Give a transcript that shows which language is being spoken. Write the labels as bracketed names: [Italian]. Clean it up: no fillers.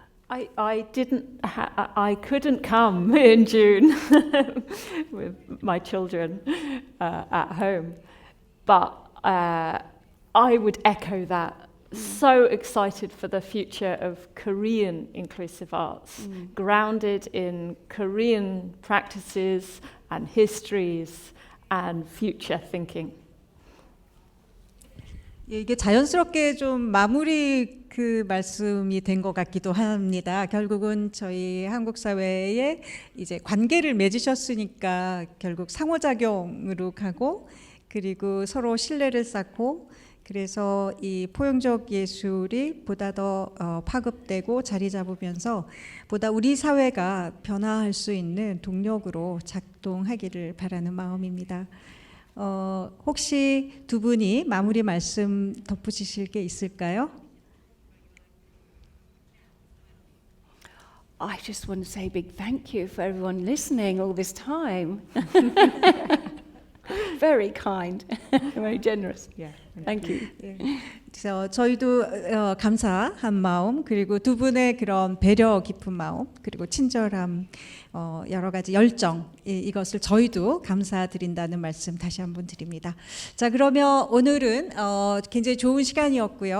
[English] I couldn't come in June with my children at home, but I would echo that. So excited for the future of Korean inclusive arts, grounded in Korean practices and histories and future thinking. [Korean] 이게 자연스럽게 좀 마무리 그 말씀이 된 것 같기도 합니다. 결국은 저희 한국 사회에 이제 관계를 맺으셨으니까 결국 상호작용으로 가고 그리고 서로 신뢰를 쌓고 그래서 이 포용적 예술이 보다 더 파급되고 자리 잡으면서 보다 우리 사회가 변화할 수 있는 동력으로 작동하기를 바라는 마음입니다. 혹시 두 분이 마무리 말씀 덧붙이실 게 있을까요? [English] I just want to say a big thank you for everyone listening all this time. Very kind, very generous. Yeah. Thank you. [Korean] 그래서 저희도 감사한 마음 그리고 두 분의 그런 배려 깊은 마음 그리고 친절함 여러 가지 열정 이것을 저희도 감사드린다는 말씀 다시 한번 드립니다. 자 그러면 오늘은 굉장히 좋은 시간이었고요.